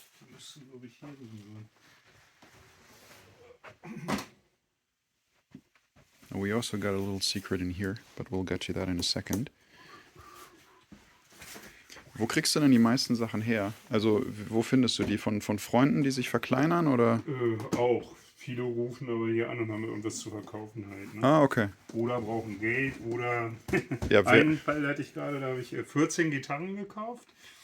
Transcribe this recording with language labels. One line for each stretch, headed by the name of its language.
German: Müsste, glaube ich, hier drin sein.
English: We also got a little secret in here, but we'll get you that in a second.
German: Wo kriegst du denn die meisten Sachen her? Also, wo findest du die? Von Freunden, die sich verkleinern, oder? Auch. Viele rufen aber hier an und haben irgendwas zu verkaufen halt. Ne? Ah, okay. Oder brauchen Geld, oder... Ja, einen Fall hatte ich gerade, da habe ich 14 Gitarren gekauft.